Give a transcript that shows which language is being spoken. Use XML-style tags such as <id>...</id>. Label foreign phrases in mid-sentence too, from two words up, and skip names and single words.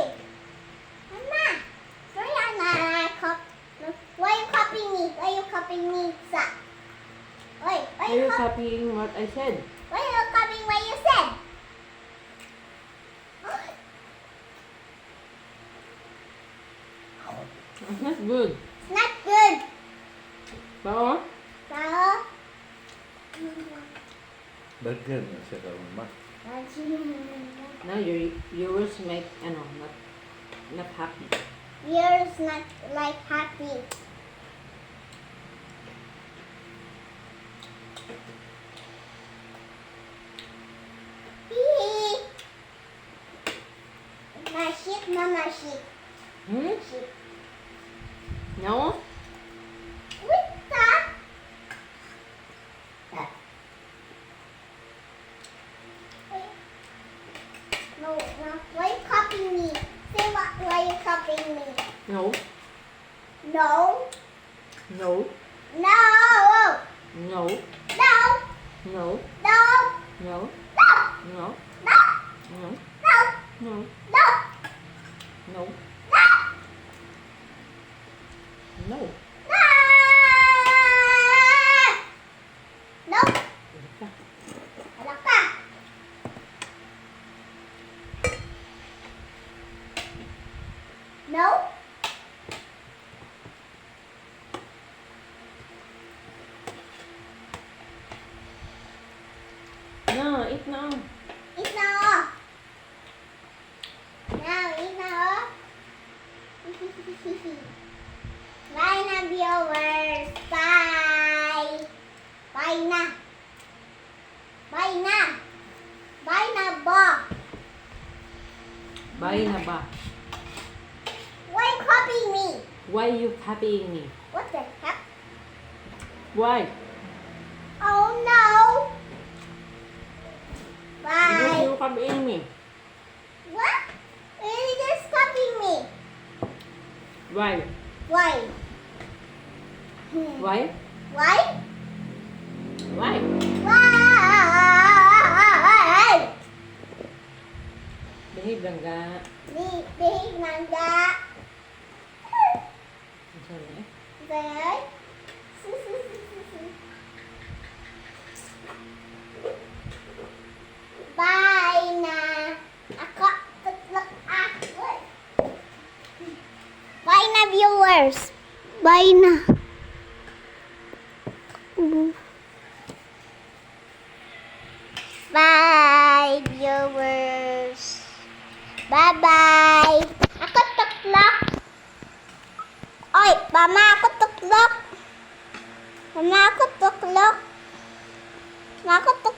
<en>Mama. Sorry, Anna. Why you copying me? Why you copying me, sa? Why Are you copying what I said? Why you copying what you said? It's not good. It's not good. Bao? So,</en> <ceb>Burger na siya karon ma.</ceb> <en>Now your viewers make, not happy. yours not like happy. Hee. My sheep, mama sheep. Hmm? Sheep. No? What's that? No, no. Why you copying me? Say what? Why you copying me? No? No. No? No. No? No. No? No. No? No. No? No. No? No. No? No. No? No. No? No.</en> <ceb>Wala ka.</ceb> <en>No. No, eat now. Eat now. Now, eat now. Bye na, viewers. Bye. Bye na. Bye na.</en> <ceb>Bye na ba? Bye na ba?</ceb> <en>Why you copying me? Why you copying me? What the heck? Why? Oh no. Because Bye. you copying me. What? You just copying me. Why? Why? Why? Why? Why? Why?</en> <ceb>Behave lang ga. Behave nangga.</ceb> <en>Sorry. Bye. Bye na.</en> <ceb>Ako tutlok ako.</ceb> <en>Bye na, viewers. Bye na. Bye, viewers. Bye-bye.</en> <ceb>Ako tuklok. Oy, mama, ako tuklok. Mama, ako tuklok. Mama, ako tuklok.</ceb>